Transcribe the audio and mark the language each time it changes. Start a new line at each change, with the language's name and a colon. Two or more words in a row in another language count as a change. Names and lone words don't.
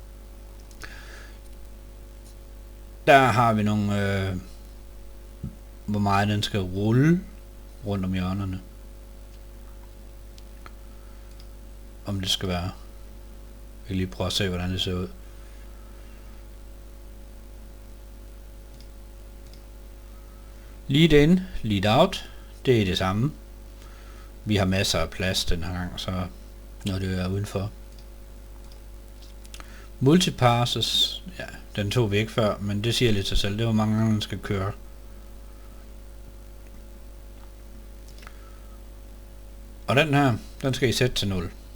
Danish: Der har vi nogle, hvor meget den skal rulle rundt om hjørnerne. Om det skal være. Vi kan lige prøve at se, hvordan det ser ud.
English: Lead in, lead out.
Danish: Det er det samme. Vi har masser af plads den her gang, så når det er udenfor. Multipasses, ja, den tog vi ikke før, men det siger lidt sig selv. Det er hvor mange gange den skal køre. Og den her, den skal I sætte til 0.